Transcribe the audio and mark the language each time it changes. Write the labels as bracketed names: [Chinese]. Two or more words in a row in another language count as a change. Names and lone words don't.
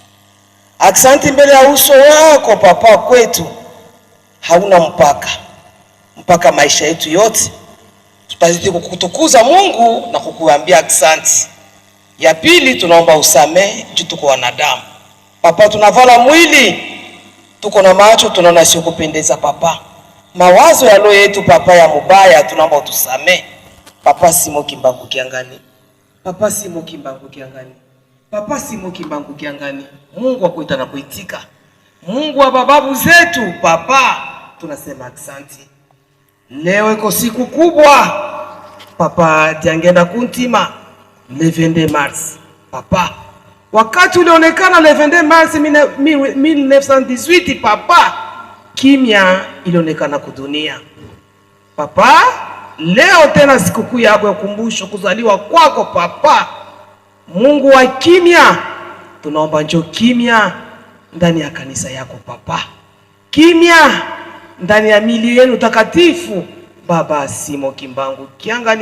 [Swahili] Aksanti mbele ya uso wako Papa, kwetu hauna mpaka maisha yetu yote tutazidi kukutukuza Mungu na kukuambia aksanti. Ya pili, tunaomba usamehe juu tuko wanadamu Papa, tunavala mwili, tuko na macho, tunaona sio kupendeza Papa. Mawazo ya roho yetu Papa ya mubaya, tunaomba utusamehe Papa Simon Kimbangu Kiangani. Papa Simon Kimbangu Kiangani. Papa Simon Kimbangu Kiangani. Mungu wa kuita na kuitika, Mungu wa bababu zetu Papa, tunasema aksanti. Leo iko siku kubwa Papa Diangenda Coutima, [French] le 22 mars [Swahili] Papa. Wakati ulionekana [French] le 22 mars [Swahili] 1918 Papa, kimya ilionekana kudunia Papa. Leo tena sikukuu yako ya kukumbusho kuzaliwa kwako Papa. Mungu wa kimya, tunaomba njoo kimya ndani ya kanisa yako Papa, kimya ndani ya mili yenu takatifu Baba Simon Kimbangu Kiangani.